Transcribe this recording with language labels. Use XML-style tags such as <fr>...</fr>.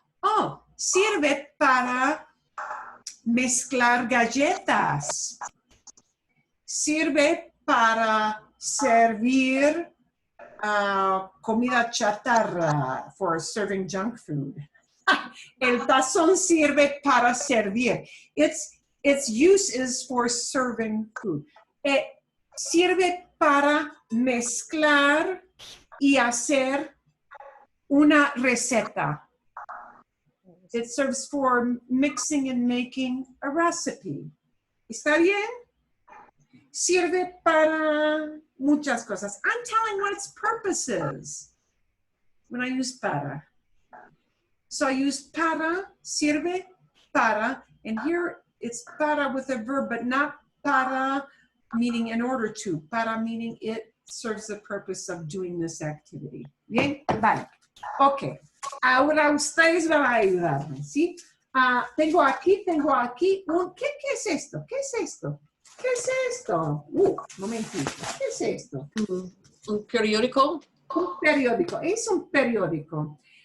<es>Oh, sirve para mezclar galletas. Sirve para servir comida chatarra,</es> <en>for serving junk food.</en> <es>El tazón sirve para servir.</es> <en>Its use is for serving food.</en> <es>Sirve para mezclar y hacer una receta.</es> <en>It serves for mixing and making a recipe.</en> <es>¿Está bien? Sirve para muchas cosas.</es> <en>I'm telling what its purpose is when I use para. So I use para, sirve, para, and here it's para with a verb, but not para meaning in order to. Para meaning it serves the purpose of doing this activity.</en> <es>Bien, vale. Ok. Ahora ustedes van a ayudarme, ¿sí? Tengo aquí un... ¿Qué es esto? ¿Qué es esto? ¿Qué es esto? Momentito. ¿Qué es esto? Un periódico. Un periódico. Es un periódico.</es>